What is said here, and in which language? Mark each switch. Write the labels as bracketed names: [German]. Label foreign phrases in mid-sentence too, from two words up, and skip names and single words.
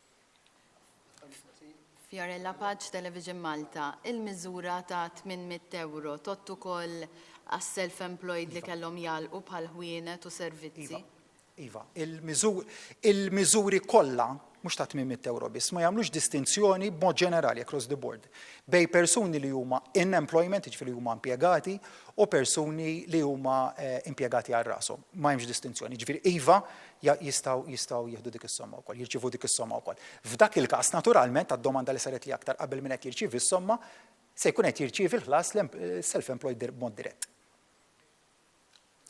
[Maltese] Fiorella Paġ, Television Malta, il-miżura ta' €800 tot ukoll għas-self-employed li kellhom jalqu bħal ħwienet u servizzi. Iva, il-miżuri kollha mhux ta' €800 biss, ma jagħmlux distinzjoni b'mod ġenerali [English] across the board [Maltese] bej persuni li huma [English] in employment, [Maltese] jiġifieri huma impjegati, u persuni li huma impjegati għal rashom. Ma hemmx distinzjoni. Jiġifieri iva jistgħu jieħdu dik is-somma wkoll, jirċievu dik is-somma wkoll. F'dak il-każ naturalment għad-domanda li saret li aktar qabel min qed jirċievi s-somma se jkun qed jirċievi l-ħlas self-employed b'mod dirett.